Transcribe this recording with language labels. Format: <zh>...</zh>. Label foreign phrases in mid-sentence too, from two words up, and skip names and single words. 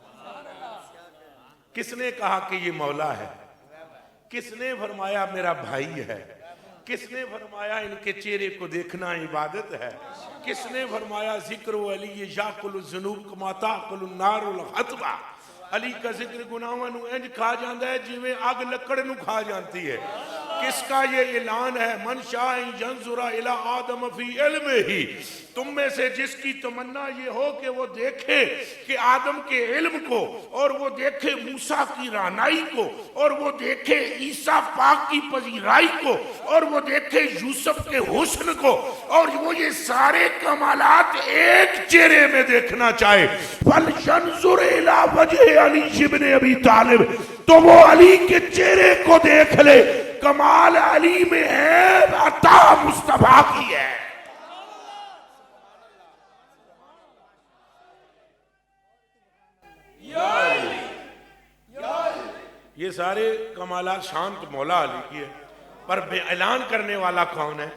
<ur>کس نے کہا کہ یہ مولا ہے؟ کس نے فرمایا میرا بھائی ہے؟ کس نے فرمایا ان کے چہرے کو دیکھنا عبادت ہے؟ کس نے فرمایا</ur> <ar>ذکر علی یاکل الذنوب کما تاکل النار الحطب؟</ar> <pa>علی کا ذکر گناہاں نو انج کھا جاندا ہے جویں اگ لکڑ نو کھا جانتی ہے۔</pa> <ur>کس کا یہ اعلان ہے؟</ur> <ar>من شاء ینظر الی آدم فی علمہ،</ar> <ur>تم میں سے جس کی تمنا یہ ہو کہ وہ دیکھے کہ آدم کے علم کو، اور وہ دیکھے موسیٰ کی رہنائی کو، اور وہ دیکھے عیسیٰ پاک کی پذیرائی کو، اور وہ دیکھے یوسف کے حسن کو، اور وہ یہ سارے کمالات ایک چہرے میں دیکھنا چاہے،</ur> <ar>فَلْيَنْظُرْ إِلَىٰ وَجْهِ علی ابن ابی طالب،</ar> <ur>تو وہ علی کے چہرے کو دیکھ لے۔ کمال علی میں ہے، عطا مصطفیٰ کی ہے۔ یہ سارے کمالات شان تو مولا علی کی ہے، پر بے اعلان کرنے والا کون ہے؟</ur>